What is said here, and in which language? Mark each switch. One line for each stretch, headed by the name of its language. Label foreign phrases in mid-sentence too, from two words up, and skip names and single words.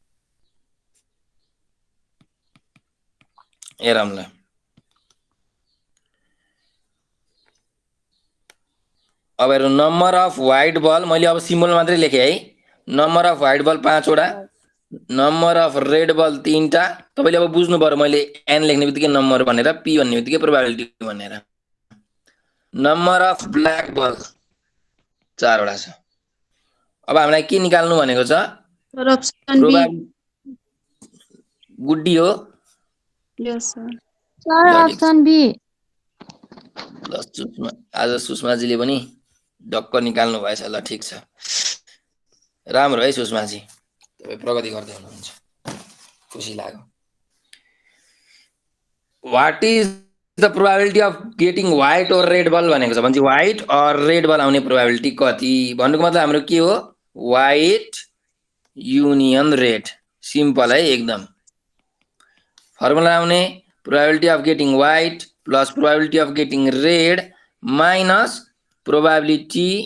Nepali: हेरौँ ल अब हेरौँ
English: number of white ball
Nepali: मैले अब सिम्बल मात्रै लेखेँ है
English: number of white ball
Nepali: 5वटा
English: number of red ball
Nepali: 3टा तपाईले अब बुझ्नु पर्यो मैले एन लेख्ने बित्तिकै नम्बर भनेर पी भन्ने बित्तिकै प्रोबेबिलिटी भनेर
English: number of black ball
Nepali: 4वटा छ अब हामीलाई के निकाल्नु भनेको छ
English: Sir option B
Nepali: गुड्डी हो
English: Yes sir sir option B
Nepali: ल सुषमा आज सुषमाजीले पनि डक्क निकाल्नु भएछ ल ठीक छ राम्रो है सुषमाजी तपाईँ प्रगति गर्दै हुनुहुन्छ खुसी लाग्यो
English: What is the probability of getting white or red ball
Nepali: भनेको छ भने
English: white or red ball
Nepali: आउने प्रोबेबिलिटी कति भन्नुको मतलब हाम्रो के हो
English: white union red simple
Nepali: है एकदम फर्मुला आउने
English: probability of getting white plus probability of getting red minus probability